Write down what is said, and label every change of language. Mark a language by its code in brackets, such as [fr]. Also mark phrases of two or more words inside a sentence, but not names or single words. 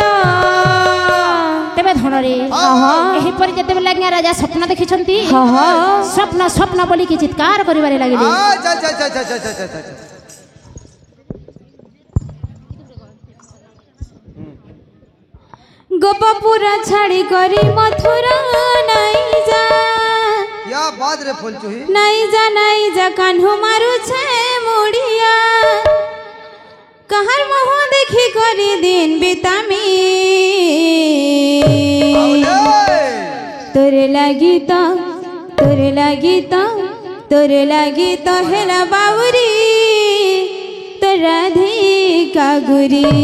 [or] ତେବେ ଧନରେ ଏହିପରି ଯେତେବେଳେ ଆଜ୍ଞା ରାଜା ସ୍ୱପ୍ନ ଦେଖିଛନ୍ତି ସ୍ୱପ୍ନ ସ୍ୱପ୍ନ ବୋଲିକି ଚିତ୍କାର କରିବାରେ ଲାଗିଲେ। ଗୋପପୁର ଛାଡ଼ି କରି ମଥୁରା ନାଇଁ ଯା [hi] क्या बात रे फूल चुही [or] ନାଇଁ ଯା କାହ୍ନୁ ମାରୁଛେ ମୁଡ଼ିଆ କାହାର ମୁହ ଦେଖି କରି ଦିନ ବିତାମି ତୋରେ ଲାଗି ତ ହେଲା ବାଉରୀ ତ ରାଧିକା ଗୁରି